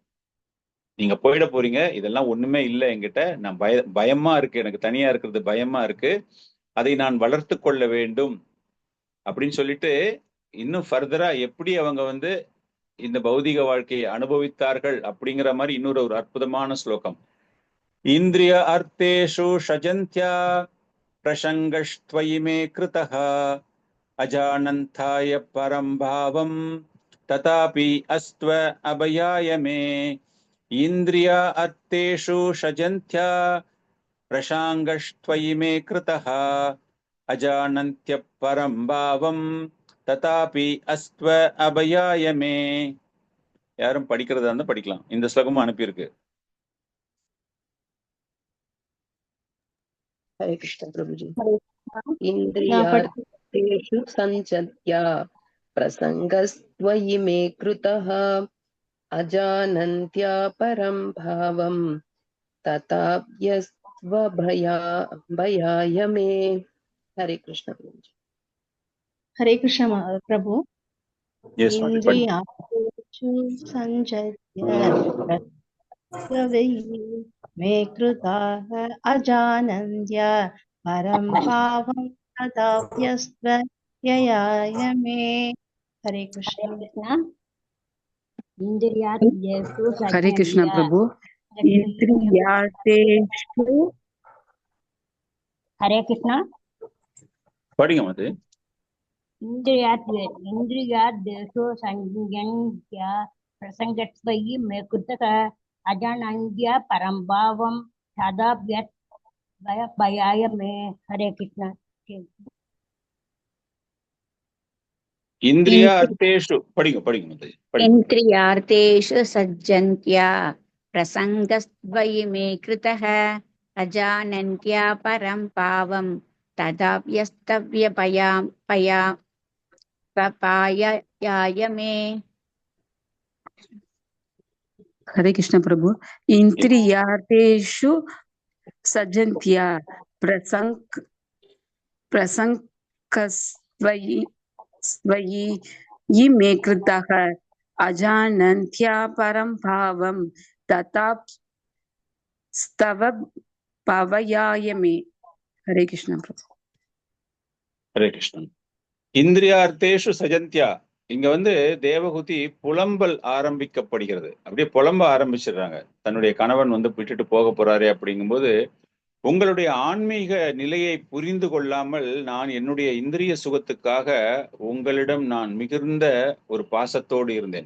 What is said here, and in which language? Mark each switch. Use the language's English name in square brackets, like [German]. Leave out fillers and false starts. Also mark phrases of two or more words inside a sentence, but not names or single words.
[Tamil] நீங்க போயிட போறீங்க, இதெல்லாம் ஒண்ணுமே இல்லை என்கிட்ட, நான் பயமா இருக்கு, எனக்கு தனியா இருக்கிறது பயமா இருக்கு, அதை நான் வளர்த்து கொள்ள வேண்டும் அப்படின்னு சொல்லிட்டு இன்னும் ஃபர்தரா எப்படி அவங்க இந்த பௌதிக வாழ்க்கையை அனுபவித்தார்கள் அப்படிங்கிற மாதிரி இன்னொரு ஒரு அற்புதமான ஸ்லோகம். [Sanskrit] इन्द्रिय अर्थेषु सजन्त्या प्रसङ्गस्त्वयि मे कृतः अजानन्थाय परं भावं तथापि अस्त्व अभयाय मे इन्द्रिया अर्थेषु षजन्त्या प्रशाङ्गस्त्वयि मे कृतः अजानन्त्य परं भावं तथापि अस्त्व अभयाय मे. [Tamil] யாரும் படிக்கிறதா இருந்தா படிக்கலாம். இந்த ஸ்லோகமும் அனுப்பியிருக்கு. [Hindi] हरे कृष्ण प्रभु जी. [Tamil] நான் [Sanskrit] इन्द्रियार्थेषु सञ्चत्या प्रसङ्गस्त्वयि मे कृतः अजानन्त्या परं भावं तथाप्यस्त्वभयाय मे. [Hindi] हरे कृष्ण प्रभु जी. हरे कृष्ण प्रभु. [Tamil] Yes, Swami, படி. [Sanskrit] इन्द्रियार्थेषु सञ्चत्य मे कृताः अजानन्त्य परं भावं तथाप्यस्त्वभयाय मे. [Hindi] हरे कृष्ण. [Sanskrit] इन्द्रियार्थेषु [Hindi] हरे कृष्ण [Sanskrit] सज्जन्त्या प्रभु. इंद्रियार्थेषु [Hindi] हरे कृष्ण. [Tamil] படிங்க மது. [Sanskrit] इन्द्रियार्थेषु सज्जन्त्या प्रसङ्गत्वयि मे कृतः अजानन्त्य परं भावं तथाप्यस्त्वभयाय मे. [Hindi] हरे कृष्ण. [Sanskrit] इन्द्रिया अर्थेषु [Tamil] படிங்க படிங்க மது. [Sanskrit] इन्द्रियार्थेषु सज्जन्त्या प्रसङ्गस्त्वयि मे कृतः अजानन्त्या परं भावं तथाप्यस्त्वभयाय मे. [Hindi] हरे कृष्ण प्रभु. [Sanskrit] इंद्रियार्थेषु सज्जन्त्या प्रसङ्गस्त्वयि मे कृतः अजानन्त्या परं भावं तथाप्यस्त्वभयाय मे. [Hindi] हरे कृष्ण प्रभु. [Tamil] ஹரே கிருஷ்ணன். [Sanskrit] इन्द्रियार्थेषु सजन्त्या, [Tamil] இங்க வந்து தேவகுதி புலம்பல் ஆரம்பிக்கப்படுகிறது. அப்படியே புலம்ப ஆரம்பிச்சிடுறாங்க. தன்னுடைய கணவன் வந்து விட்டுட்டு போக போறாரு அப்படிங்கும்போது, உங்களுடைய ஆன்மீக நிலையை புரிந்து கொள்ளாமல் நான் என்னுடைய இந்திரிய சுகத்துக்காக உங்களிடம் நான் மிகுந்த ஒரு பாசத்தோடு இருந்தேன்.